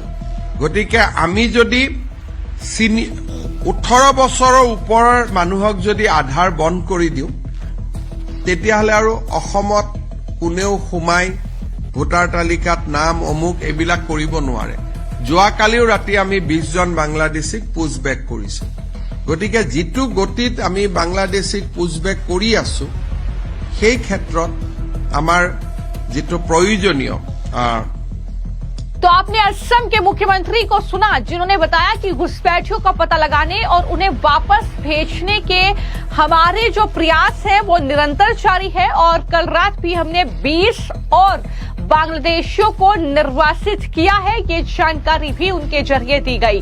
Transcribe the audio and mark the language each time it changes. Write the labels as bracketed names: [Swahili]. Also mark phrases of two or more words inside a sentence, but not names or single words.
[Assamese] গতিকে আমি যদি 18 বছৰৰ ওপৰৰ মানুহক যদি আধাৰ বন্ধ কৰি দিওঁ, তেতিয়াহ'লে আৰু অসমত কোনেও সোমাই ভোটাৰ তালিকাত নাম অমুক এইবিলাক কৰিব নোৱাৰে। যোৱাকালিও ৰাতি আমি 20 জন বাংলাদেশীক পুছবেক কৰিছো। গতিকে যিটো গতিত আমি বাংলাদেশীক পুছবেক কৰি আছো, সেই ক্ষেত্ৰত আমাৰ যিটো প্ৰয়োজনীয়। [Hindi] तो आपने असम के मुख्यमंत्री को सुना, जिन्होंने बताया कि घुसपैठियों का पता लगाने और उन्हें वापस भेजने के हमारे जो प्रयास है वो निरंतर जारी है। और कल रात भी हमने 20 और बांग्लादेशियों को निर्वासित किया है, ये जानकारी भी उनके जरिए दी गई।